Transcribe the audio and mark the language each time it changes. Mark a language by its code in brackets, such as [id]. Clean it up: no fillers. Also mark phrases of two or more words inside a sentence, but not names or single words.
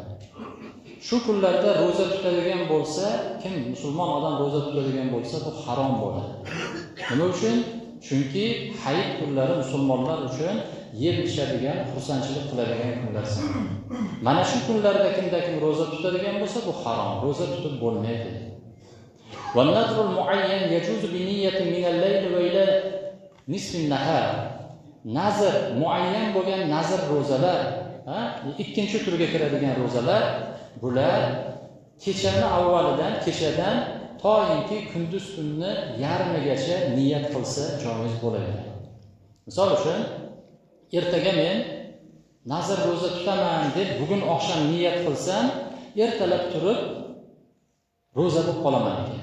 [uz] Shu kunlarda ro'za tutadigan bo'lsa, kim musulmon odam ro'za tutadigan bo'lsa, bu harom bo'ladi. Nima uchun? Chunki hayit kunlari musulmonlar uchun yeb ichadigan, xursandchilik qiladigan kunlar sanaladi. Mana shu kunlarda kim ro'za tutadigan bo'lsa, bu harom. Ro'za tutib bo'lmaydi. [ar] والنذر المعين يجوز بنية من الليل وإلى نصف النهار. [uz] Nazr muayyan bo'lgan nazr ro'zalar, ikkinchi turga kiradigan ro'zalar, bular kechani avvalidan, kechadan toinki kunduz kunni yarmigacha niyat qilsa joiz bo'laveradi. Misol uchun, ertaga men nazr ro'za tutaman deb bugun oqshom niyat qilsam, ertalab turib ro'za bo'lib qolaman ekan.